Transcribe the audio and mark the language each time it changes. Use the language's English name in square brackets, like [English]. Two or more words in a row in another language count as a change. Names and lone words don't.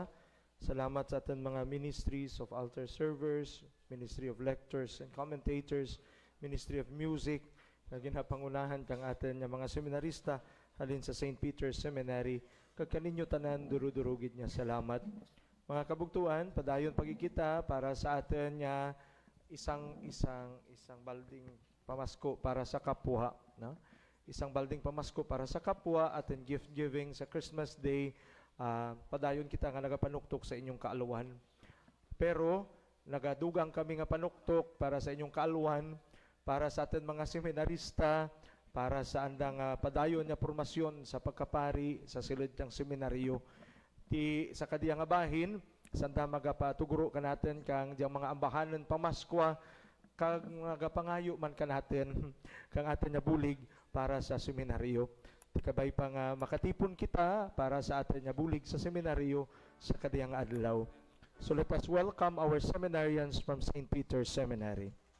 [Filipino] Salamat sa ating mga [English] ministries of altar servers, Ministry of Lectors and Commentators, Ministry of Music, [Hiligaynon] na ginapangunahan kang atin nga mga seminarista halin sa St. Peter's Seminary. Kagkaninyo tanan, durudurugid niya, salamat. Mga kabugtuan, padayon pagkikita para sa atin nga isang balding pamasko para sa kapwa, no? Isang balding pamasko para sa kapwa at [English] gift giving [Hiligaynon] sa Christmas Day. Padayon kita nga nagapanuktok sa inyong kaaluhan. Pero nagadugang kami nga panuktok para sa inyong kaaluhan, para sa atin mga seminarista, para sa andang padayon nga formasyon sa pagkapari sa silid ng seminaryo. Sa kadiyang bahin, sanda magapatuguro ka natin kang diyang mga ambahanan pamaskwa, kang magapangayo man ka natin kang atin na bulig para sa seminaryo. Kabay pang makatipon kita para sa atin na bulig sa seminaryo sa kadiyang adlaw. [English] So let us welcome our seminarians from St. Peter's Seminary.